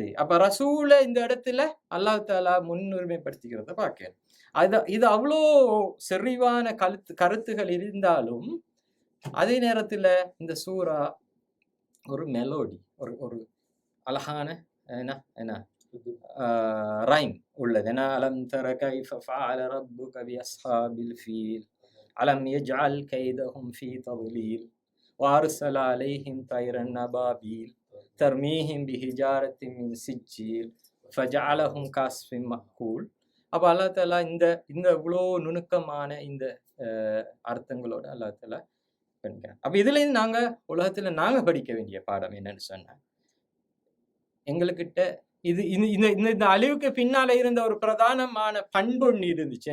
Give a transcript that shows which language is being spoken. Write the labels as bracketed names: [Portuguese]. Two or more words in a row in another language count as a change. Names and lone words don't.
[Tamil] அப்ப ரசூலை இந்த இடத்துல அல்லாஹ் தஆலா முன்னுரிமைப்படுத்திக்கிறத பார்க்க இது அவ்வளோ செறிவான கருத்துகள் இருந்தாலும் அதே நேரத்துல இந்த சூறா ஒரு மெலோடி, ஒரு அழகான என்ன ரைம் உள்ளது. [Arabic] ஏன்னா ألم تر كيف فعل ربك بأصحاب الفيل ألم يجعل كيدهم في تضليل وأرسل عليهم طيرا أبابيل ترميهم بحجارة من سجيل فجعلهم كعصف مأكول. [Tamil] அப்போ அல்லாஹ் தஆலா இந்த இவ்வளோ நுணுக்கமான இந்த அர்த்தங்களோட அல்லாஹ் தஆலா பண்ணிக்கிறாங்க. அப்போ இதுலேருந்து நாங்கள் உலகத்தில் நாங்கள் படிக்க வேண்டிய பாடம் என்னன்னு சொன்னால், எங்களுக்கிட்ட இது இந்த அழிவுக்கு பின்னால இருந்த ஒரு பிரதானமான பண்பு ஒன்று இருந்துச்சு.